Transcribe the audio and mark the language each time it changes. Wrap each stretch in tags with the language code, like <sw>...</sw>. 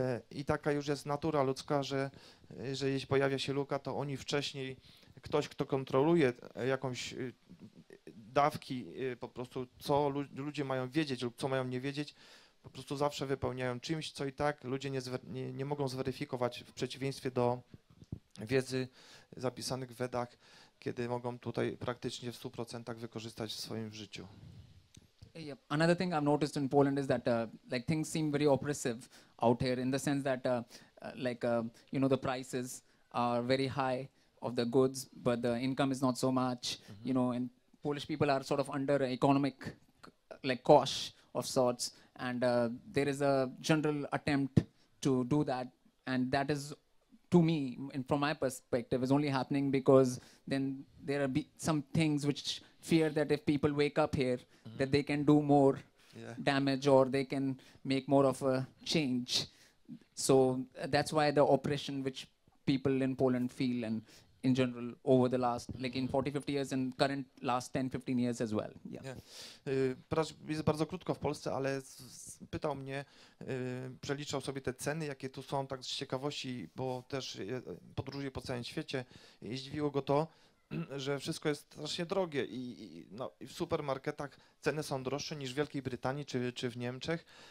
<pl>I taka już jest natura ludzka, że jeśli pojawia się luka, to oni wcześniej, ktoś, kto kontroluje jakąś dawki, po prostu co ludzie mają wiedzieć lub co mają nie wiedzieć, po prostu zawsze wypełniają czymś, co i tak ludzie nie mogą zweryfikować, w przeciwieństwie do wiedzy zapisanych w Vedach, kiedy mogą tutaj praktycznie w 100% wykorzystać w swoim życiu.</pl> <en>Yeah. Another thing I've noticed in Poland is that like things seem very oppressive out here, in the sense that you know, the prices are very high of the goods, but the income is not so much. You know, and Polish people are sort of under economic like cosh of sorts, And there is a general attempt to do that, and that is, to me, and from my perspective, is only happening because then there are some things which fear that if people wake up here, that they can do more damage or they can make more of a change. So that's why the oppression which people in Poland feel, and in general over the last, like in 40-50 years and current last 10-15 years as well.</en> <pl>Prasz jest bardzo krótko w Polsce, ale pytał mnie, przeliczał sobie te ceny, jakie tu są, tak z ciekawości, bo też podróżuje po całym świecie i zdziwiło go to, że wszystko jest strasznie drogie i w supermarketach ceny są droższe niż w Wielkiej Brytanii czy w Niemczech.</pl>